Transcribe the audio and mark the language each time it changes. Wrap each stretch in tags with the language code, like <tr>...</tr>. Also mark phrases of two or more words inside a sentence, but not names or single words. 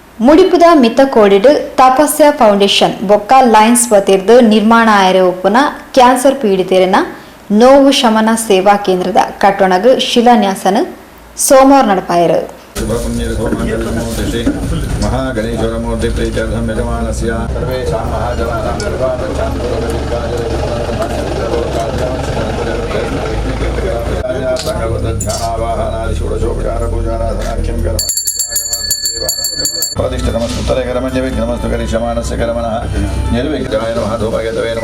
<tcy>ಮುಡಿಪುದ ಮಿತ್ತಕೋಡಿಡು ತಪಸ್ಯ ಫೌಂಡೇಶನ್ ಬೊಕ್ಕ ಲಯನ್ಸ್ ವತಿರ್ದು ನಿರ್ಮಾಣ ಆಯರೆ ಒಪ್ಪುನ ಕ್ಯಾನ್ಸರ್ ಪೀಡಿತರಿನ ನೋವು ಶಮನ ಸೇವಾ ಕೇಂದ್ರದ ಕಟ್ಟಡಗ ಶಿಲಾನ್ಯಾಸನ ಸೋಮವಾರ ನಡಪಾಯರು.</tcy> <sa>महागणेश्वरमूर्ति प्रीत्यर्थं यजमानस्य सर्वेषां महाजनानां सर्वान् षोडशोपचारपूजाराधनाख्यं प्रतिष्ठितमस्तुत्तरे करमण्यविघ्नमस्तु करिष्यमाणस्य कर्मणः निर्विघ्नाय नमः धूमकेतवे नमः</sa>